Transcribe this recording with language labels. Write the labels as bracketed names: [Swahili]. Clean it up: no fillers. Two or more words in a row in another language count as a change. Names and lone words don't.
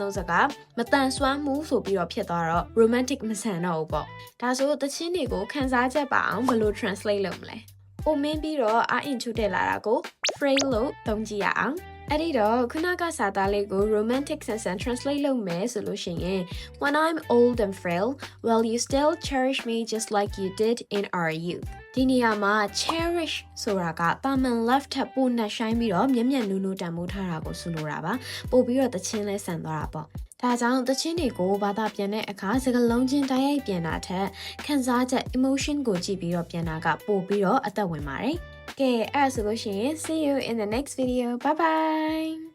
[Burmese] သုံးစကားမတန်ဆွမ်းမှုဆိုပြီးတော့ဖြစ်သွားတော့ romantic မဆန်တော့ဘူးပေါ့ဒါဆိုသချင်းတွေကိုခန်းစားချက်ပါအောင်ဘယ်လို translate လုပ်မလဲအိုမင်းပြီးတော့အာအင်ချူတက်လာတာကို frail လို့သုံးကြည့်ရအောင်အဲ့ဒီတော့ခုနကစာသားလေးကို romantic ဆန်ဆန် translate လုပ်မယ်ဆိုလို့ရှိရင် [English] When I'm old and frail, will you still cherish me just like you did in our youth? [Burmese] ဒီနေရာမှာ cherish ဆိုတာကတာမန် left ထပ်ပိုနှက်ဆိုင်ပြီးတော့မျက်မျက်နူးနူးတန်မိုးထားတာကိုဆိုလိုတာပါပို့ပြီးတော့တချင်းလဲဆန်သွားတာပေါ့ဒါကြောင့်တချင်းတွေကိုဘာသာပြန်တဲ့အခါစကားလုံးချင်းတိုက်ရိုက်ပြန်တာထက်ခံစားချက် emotion ကိုကြည့်ပြီးတော့ပြန်တာကပို့ပြီးတော့အသက်ဝင်ပါတယ်ကဲအဲ့ဒါဆိုလို့ရှိရင် [English] see you in the next video bye bye